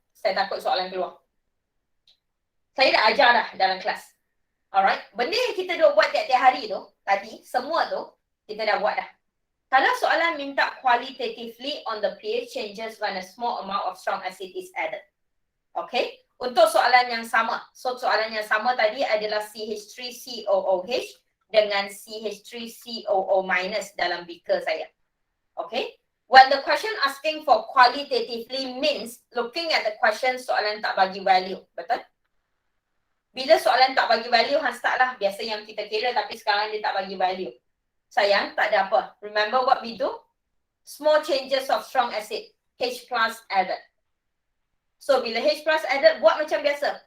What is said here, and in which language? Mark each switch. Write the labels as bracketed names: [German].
[Malay] Saya takut soalan keluar. Saya dah ajar dah dalam kelas. Alright. Benda yang kita dah buat tiap-tiap hari tu, tadi, semua tu, kita dah buat dah. Kalau soalan minta [English] qualitatively on the pH changes when a small amount of strong acid is added. [Malay] Okay. Untuk soalan yang sama. So, soalan yang sama tadi adalah CH3COOH dengan CH3COO- dalam beaker saya. Okay. [English] When the question asking for qualitatively means looking at the question [Malay] soalan tak bagi [English] value. [Malay] Betul? Bila soalan tak bagi value, start lah. Biasa yang kita kira tapi sekarang dia tak bagi value. Sayang, tak ada apa. [English] Remember what we do? Small changes of strong acid. H plus added. So, [Malay] bila H plus added, buat macam biasa.